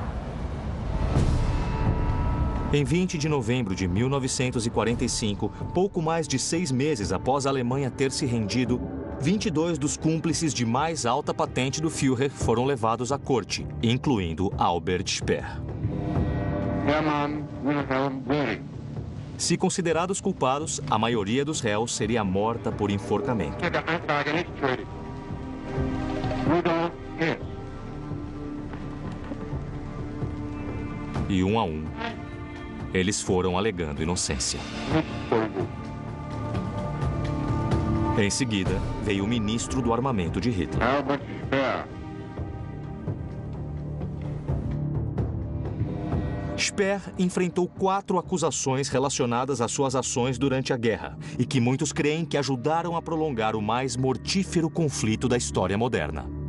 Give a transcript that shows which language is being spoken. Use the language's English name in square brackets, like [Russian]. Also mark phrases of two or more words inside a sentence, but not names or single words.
[Portuguese] Em 20 de novembro de 1945, pouco mais de 6 meses após a Alemanha ter se rendido, 22 dos cúmplices de mais alta patente do Führer foram levados à corte, incluindo Albert Speer. Hermann Wilhelm Göring. Se considerados culpados, a maioria dos réus seria morta por enforcamento. [German] Der Anklage nicht schuldig. [Portuguese] Rudolf Hess. E um a um, eles foram alegando inocência. Em seguida, veio o ministro do armamento de Hitler. Albert Speer. Speer enfrentou 4 acusações relacionadas às suas ações durante a guerra e que muitos creem que ajudaram a prolongar o mais mortífero conflito da história moderna.